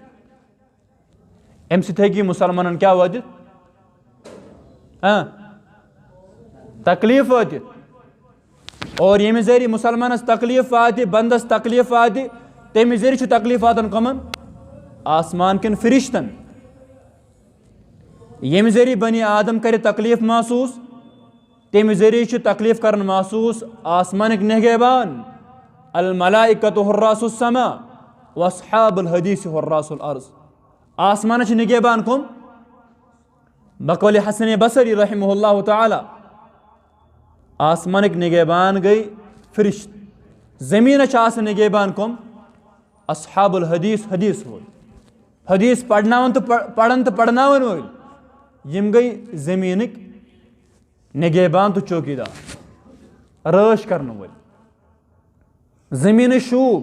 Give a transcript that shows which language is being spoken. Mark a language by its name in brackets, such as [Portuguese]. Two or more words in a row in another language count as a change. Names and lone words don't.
[Kashmiri] امہِ سۭتۍ ہیٚکہِ یہِ مُسلمانن کیٛاہ وٲتِتھ تکلیٖف وٲتِتھ اور ییٚمہِ ذٔریعہٕ مُسلمانس تکلیٖف واتہِ بنٛدس تکلیٖف واتہِ تمہِ ذٔریعہٕ چھُ تکلیٖف واتان کٕمن آسمان کٮ۪ن فرشتن ییٚمہِ ذٔریعہٕ بنی آدم کرِ تکلیٖف محسوٗس تمہِ ذٔریعہٕ چھُ تکلیٖف کران محسوٗس آسمانٕکۍ نگہبان [Arabic] الملائکۃ حراس السما واصحاب الحدیث حراس الارض [Kashmiri] آسمانس چھِ نگہبان کٕم بقولِ حسن بصری [Arabic] رحمہ اللہ تعالیٰ [Kashmiri] آسمانٕکۍ نگہبان گٔے فرشت زمیٖنس چھِ آسان نگہبان کٕم [Arabic] اصحاب الحدیث [Kashmiri] حدیث وٲلۍ حدیث پرناوان تہٕ پران تہٕ پرناوان وٲلۍ یِم گٔے زمیٖنٕکۍ نگہبان تہٕ چوکیدار رٲچھ کرنہٕ وٲلۍ زمیٖنٕچ شوٗب